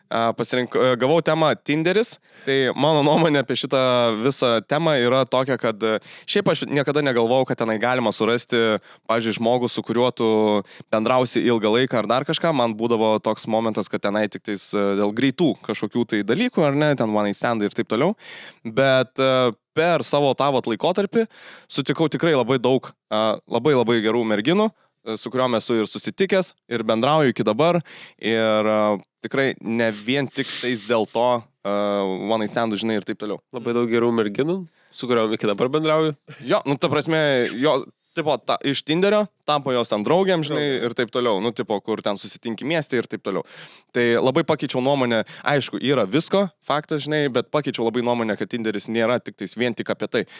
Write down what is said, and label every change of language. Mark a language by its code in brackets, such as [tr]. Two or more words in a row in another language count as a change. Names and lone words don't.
[lt] Gavau temą Tinderis, tai mano nuomonė apie šitą visą temą yra tokia, kad šiaip aš niekada negalvojau, kad tenai galima surasti, pavyzdžiui, žmogų, su kuriuo tu bendrausi ilgą laiką ar dar kažką. Man būdavo toks momentas, kad tenai tik tais dėl greitų kažkokių tai dalykų, ar ne, ten [en] one night standai [lt] ir taip toliau. Bet per savo tą laikotarpį sutikau tikrai labai daug, labai gerų merginų, su kuriuom esu ir susitikęs, ir bendrauju iki dabar. Ir tikrai ne vien tik tais dėl to [en] one night standų, [lt] žinai, ir taip toliau. Labai daug gerų merginų, su kuriuom iki dabar bendrauju. Jo, nu ta prasme, jo, tipo, iš Tinderio tapo jos ten draugiam, žinai, ir taip toliau. Nu, tipo, kur ten susitinki mieste ir taip toliau. Tai labai pakeičiau nuomonę, aišku, yra visko, faktas, žinai, bet pakeičiau labai nuomonę, kad Tinderis nėra tik tais vien tik apie tai.